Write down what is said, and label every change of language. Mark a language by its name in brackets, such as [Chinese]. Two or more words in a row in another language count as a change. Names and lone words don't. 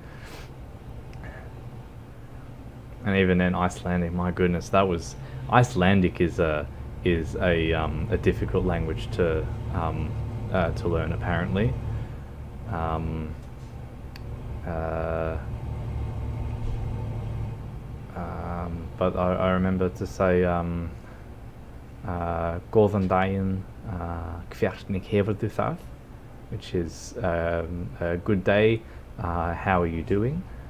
[English] And even then, Icelandic, my goodness, Icelandic is a difficult language to learn, apparently. But I remember to say [Icelandic] Góðan daginn, hvernig hefur þú það, [English] which is a good day, how are you doing?